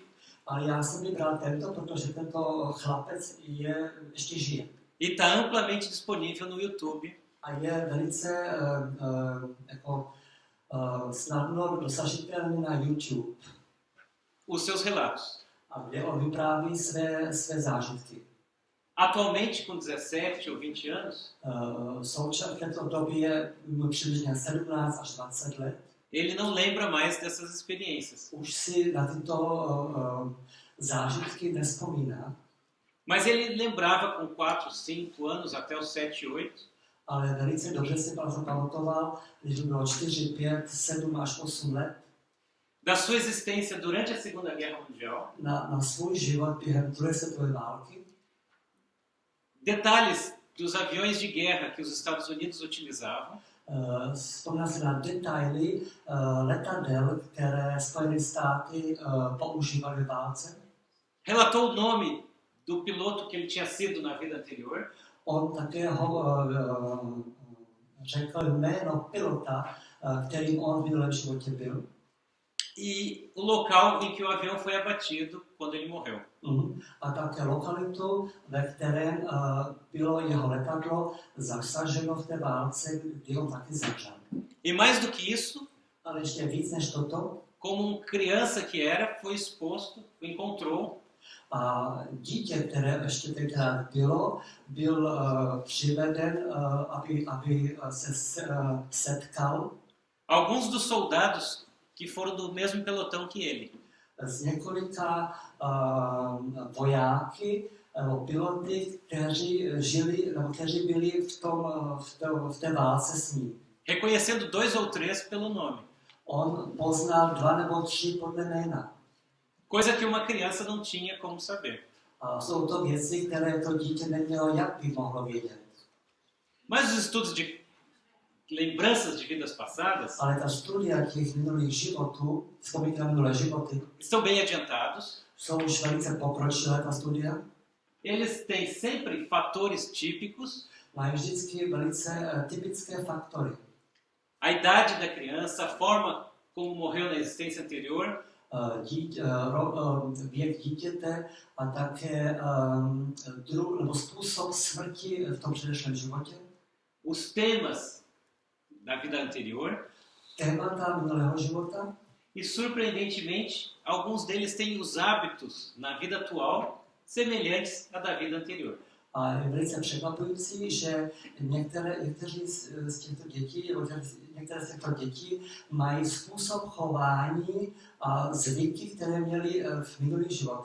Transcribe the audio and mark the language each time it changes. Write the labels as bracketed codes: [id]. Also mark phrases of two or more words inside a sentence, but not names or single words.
[cs] Ale já jsem vybral tento, protože tento chlapec ještě žije. [pt] E está amplamente disponível no YouTube. [cs] A je velice snadno dosažitelný na YouTube. [pt] Os seus relatos. [cs] A kde on vypráví své zážitky. [pt] Atualmente, com 17 ou 20 anos, [cs] V této době mu přibližně 17 až 20 let. [pt] ele não lembra mais dessas experiências. [cs] Už si na tyto zážitky nespomíná, [pt] Mas ele lembrava com 4, 5 anos, até os 7, 8, [cs] ale velice dobře si pamatoval, když bylo 4, 5, 7 až 8 let, [pt] da sua existência durante a Segunda Guerra Mundial, [cs] na svůj život během druhé světové války. [pt] detalhes dos aviões de guerra que os Estados Unidos utilizavam, [cs] Vzpomněl si na detaily letadel, které Spojené státy používaly ve válce. [pt] relatou o nome do piloto que ele tinha sido na vida anterior, [cs] On také řekl jméno pilota, kterým on v minulém životě byl. [pt] e o local em que o avião foi abatido quando ele morreu. [cs] A také lokalitu, ve kterém bylo jeho letadlo zasaženo v té válce, kdy on taky zemřel. [pt] E mais do que isso, [cs] Ale ještě víc než toto, [pt] como criança que era, foi exposto, encontrou [cs] a dítě, které ještě tenkrát byl přiveden, aby se setkal [pt] alguns dos soldados que foram do mesmo pelotão que ele. [cs] s několika vojáky nebo piloty, kteří žili, nebo kteří byli v té válce s ním. [pt] Reconhecendo 2 ou 3 pelo nome. [cs] On poznal 2 nebo 3 podle jména. [pt] Coisa que uma criança não tinha como saber. [cs] A jsou to věci, které to dítě nemělo, jak by mohlo vědět. [pt] Mas os estudos de lembranças de vidas passadas [cs] Ale ta studia těch minulých životů, vzpomínky na minulé životy, [pt] estão bem adiantados. [cs] jsou už velice pokročilé, ta studia. [pt] Eles têm sempre fatores típicos. [cs] Mají vždycky velice typické faktory. [pt] A idade da criança, a forma como morreu na existência anterior, [cs] Věk dítěte a také nebo způsob smrti v tom předešlém životě. [pt] os temas da vida anterior. [cs] Témata minulého života. [pt] E, surpreendentemente, alguns deles têm os hábitos na vida atual semelhantes à da vida anterior. [cs] A je velice překvapující, že někteří z těchto dětí, nebo některé z těchto dětí mají způsob chování a zvyky, které měli v minulých životech.